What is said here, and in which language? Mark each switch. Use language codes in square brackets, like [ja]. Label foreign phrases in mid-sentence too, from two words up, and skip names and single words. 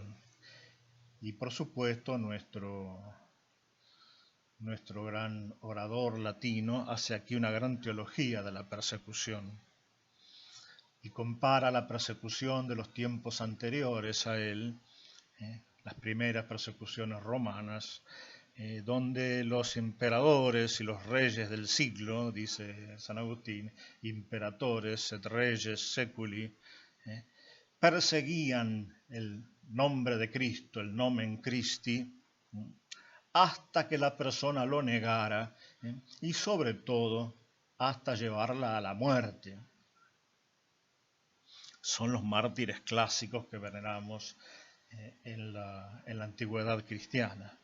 [es] Y por supuesto nuestro gran orador latino hace aquí una gran teología de la persecución y compara la persecución de los tiempos anteriores a él, las primeras persecuciones romanas, donde los emperadores y los reyes del siglo, dice San Agustín, [la] imperatores et reyes seculi, [es] perseguían el nombre de Cristo, el [la] nomen Christi, [es] hasta que la persona lo negara, y sobre todo hasta llevarla a la muerte. Son los mártires clásicos que veneramos en la antigüedad cristiana.